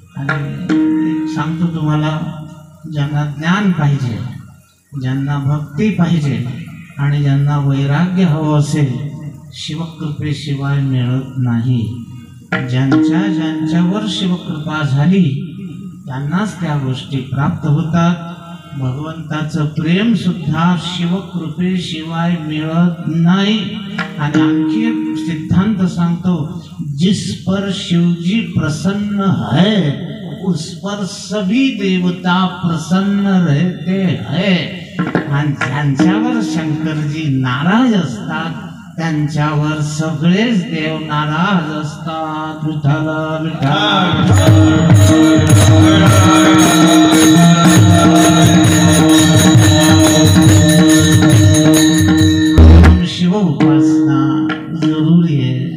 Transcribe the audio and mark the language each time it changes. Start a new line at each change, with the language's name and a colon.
Marathi: आणि सांगतो तुम्हाला, ज्यांना ज्ञान पाहिजे, ज्यांना भक्ती पाहिजे आणि ज्यांना वैराग्य हवं असेल, शिवकृपेशिवाय मिळत नाही. ज्यांच्यावर शिवकृपा झाली त्यांनाच त्या गोष्टी प्राप्त होतात. भगवंताचं प्रेम सुद्धा शिवकृपेशिवाय मिळत नाही. आणि आणखी एक सिद्धांत सांगतो,
Hindi: जिस पर शिवजी प्रसन्न है उस पर सभी देवता प्रसन्न रहते हैं।
Marathi: आणि ज्यांच्यावर शंकरजी नाराज असतात त्यांच्यावर सगळेच देव नाराज असतात। विठ्ठल शिव उपासना जरुरी आहे।